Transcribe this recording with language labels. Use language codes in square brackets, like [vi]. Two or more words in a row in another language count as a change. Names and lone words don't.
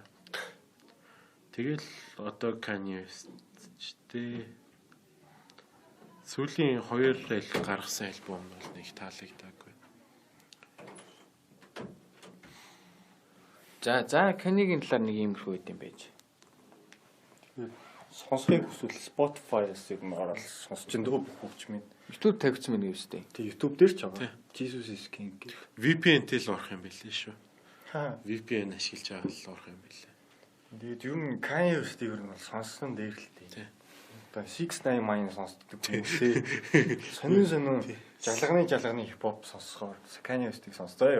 [mn] Тэгэл одоо Kanye West ч тээ сүүлийн 2 гаргасан альбом бол нэг таалагдаагүй. За Kanye-гийн талаар нэг иймэрхүү үт юм байж. Сонсохыг хүсвэл Spotify-аас юм ороод сонсч энэ бүх хөгжмийн YouTube тавьчихсан байна гэвчтэй. Тэг YouTube дээр ч байгаа. Jesus is King гэх. VPN-тэй л орох юм байлээ шүү. Хаа. VPN ашиглаж байгаа л орох юм байлээ. Тэгээд юу н Kanye West-ийг ер нь бол сонссон дээр л тээ. Одоо 6ix9ine маань сонсдог юм тий. Сонин жалганы хипхоп сонсохоор Kanye West-ийг сонсдоо юу.